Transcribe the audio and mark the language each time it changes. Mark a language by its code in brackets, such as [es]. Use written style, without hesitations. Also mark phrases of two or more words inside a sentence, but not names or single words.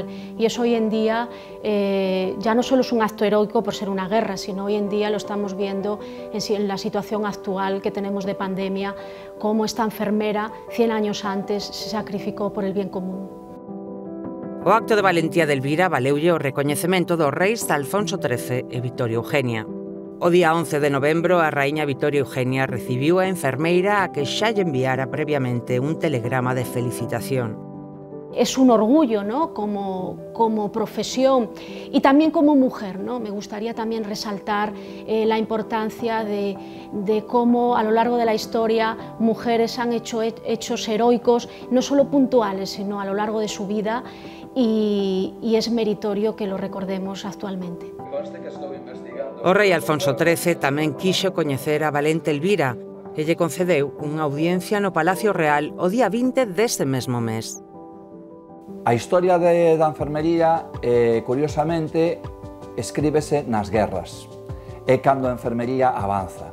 [es] Y eso hoy en día ya no solo es un acto heroico por ser una guerra, sino hoy en día lo estamos viendo en la situación actual que tenemos de pandemia, cómo esta enfermera 100 años antes se sacrificó por el bien común. [gl] O acto de valentía de Elvira valeulle o recoñecemento dos reis Alfonso XIII e Victoria Eugenia. O día 11 de novembro, a raíña Victoria Eugenia recibiu a enfermeira a que xa lle enviara previamente un telegrama de felicitación. [es] Es un orgullo, ¿no?, como profesión y también como mujer, ¿no? Me gustaría también resaltar la importancia de cómo a lo largo de la historia mujeres han hecho hechos heroicos, no solo puntuales, sino a lo largo de su vida, y es meritorio que lo recordemos actualmente. [gl] O rei Alfonso XIII tamén quixo coñecer a valente Elvira e lle concedeu unha audiencia no Palacio Real o día 20 dese mesmo mes. A historia da enfermería, curiosamente, escríbese nas guerras, é cando a enfermería avanza.